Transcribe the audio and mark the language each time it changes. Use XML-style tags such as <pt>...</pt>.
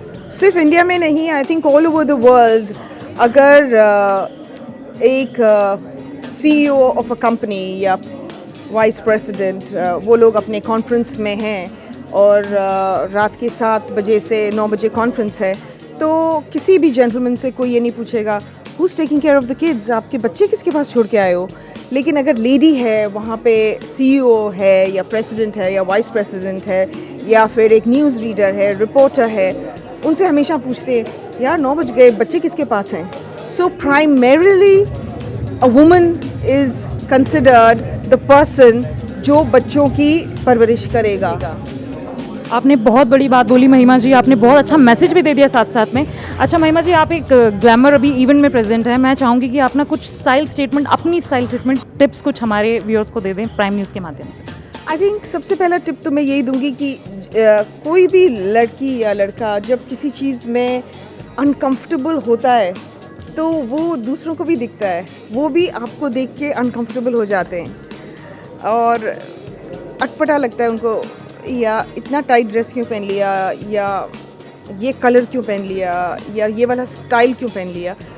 <hi>सिर्फ इंडिया में नहीं,</hi> <en>I think all over the world.</en> <hi>अगर एक CEO ऑफ अ कंपनी या वाइस प्रेसिडेंट वो लोग अपने कॉन्फ्रेंस में हैं और रात के 7 बजे से 9 बजे कॉन्फ्रेंस है, तो किसी भी जेंटलमैन से कोई ये नहीं पूछेगा</hi> <en>who is taking care of the kids,</en> <hi>आपके बच्चे किसके पास छोड़ के आए हो। लेकिन अगर लेडी है वहाँ पे, CEO है या प्रेसिडेंट है या वाइस प्रेसिडेंट है या फिर एक न्यूज़ रीडर है, रिपोर्टर है, उनसे हमेशा पूछते हैं यार 9 बज गए, बच्चे किसके पास हैं।</hi> <en>So primarily a woman is considered the person</en> <hi>जो बच्चों की परवरिश करेगा। आपने बहुत बड़ी बात बोली महिमा जी, आपने बहुत अच्छा मैसेज भी दे दिया साथ साथ में। अच्छा महिमा जी, आप एक ग्लैमर अभी इवेंट में प्रेजेंट है, मैं चाहूँगी कि आप ना कुछ स्टाइल स्टेटमेंट, अपनी स्टाइल स्टेटमेंट टिप्स कुछ हमारे व्यूअर्स को दे दें प्राइम न्यूज़ के माध्यम से।</hi> <en>I think</en> <hi>सबसे पहला टिप तो मैं यही दूंगी कि कोई भी लड़की या लड़का जब किसी चीज़ में अनकंफर्टेबल होता है तो वो दूसरों को भी दिखता है, वो भी आपको देख के अनकंफर्टेबल हो जाते हैं और अटपटा लगता है उनको, या इतना टाइट ड्रेस क्यों पहन लिया, या ये कलर क्यों पहन लिया, या ये वाला स्टाइल क्यों पहन लिया।</hi>